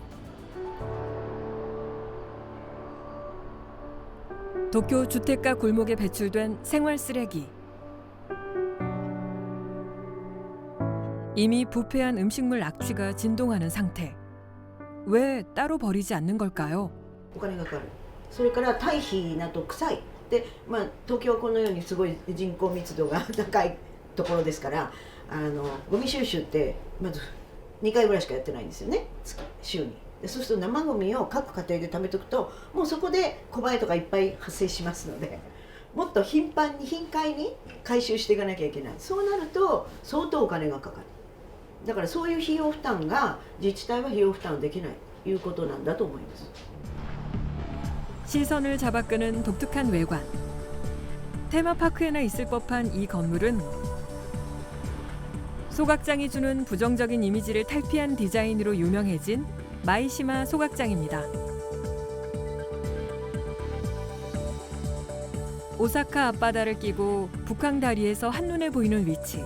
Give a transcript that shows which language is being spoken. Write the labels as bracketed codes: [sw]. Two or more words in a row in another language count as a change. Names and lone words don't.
[ko] 도쿄 주택가 골목에 배출된 생활 쓰레기. 이미 부패한 음식물 악취가 진동하는 상태. 왜 따로 버리지 않는 걸까요? [ja] お金がかかる。それから堆肥など臭い。で、東京はこのようにすごい人口密度が高いところですから、ゴミ収集ってまず2回ぐらいしかやってないんですよね。週に。でそうすると生ゴミを各家庭で貯めておくと、もうそこで小バエとかいっぱい発生しますので、もっと頻回に回収していかなきゃいけない。そうなると相当お金がかかる。だからそういう費用負担が自治体は費用負担できないということなんだと思います。 [ko] 시선을 잡아끄는 독특한 외관. 테마파크에나 있을 법한 이 건물은 소각장이 주는 부정적인 이미지를 탈피한 디자인으로 유명해진 마이시마 소각장입니다. 오사카 앞바다를 끼고 북한 다리에서 한눈에 보이는 위치.